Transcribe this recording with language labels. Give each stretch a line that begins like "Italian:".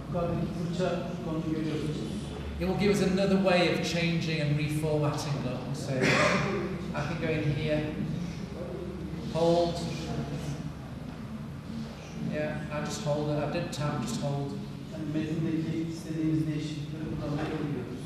Turkish: Yukarıdaki fırça ikonunu görüyorsunuz.
English: it will give us another way of changing and reformatting them. So I can go in here, hold. Yeah, I just hold it. I didn't tap, just hold.
Turkish: Yani metindeki istediğimiz değişiklikleri buradan yapabiliyoruz.